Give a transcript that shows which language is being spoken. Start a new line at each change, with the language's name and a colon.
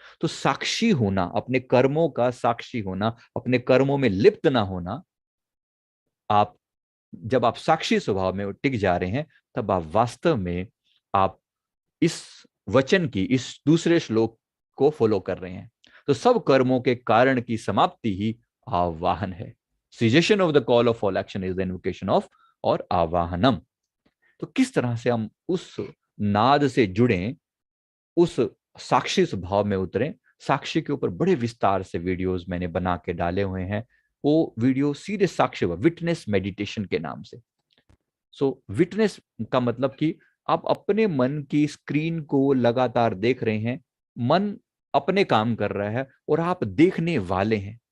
Hindi: तो साक्षी होना, अपने कर्मों का साक्षी होना, अपने कर्मों में लिप्त ना होना, आप जब आप साक्षी स्वभाव में टिक जा रहे हैं, तब आप वास्तव में आप इस वचन की, इस दूसरे श्लोक को फॉलो कर रहे हैं। तो सब कर्मों के कारण की समाप्ति ही आवाहन है।
English: Cessation of the call of all action is the invocation of और आवाहनम।
Hindi: तो किस तरह से हम उस नाद से जुड़ें, उस साक्षी स्वभाव में उतरें। साक्षी के ऊपर बड़े विस्तार से वीडियोस मैंने बना के डाले हुए हैं। वो वीडियो सीधे साक्ष्य विटनेस मेडिटेशन के नाम से। सो विटनेस का मतलब कि आप अपने मन की स्क्रीन को लगातार देख रहे हैं, मन अपने काम कर रहा है और आप देखने वाले हैं।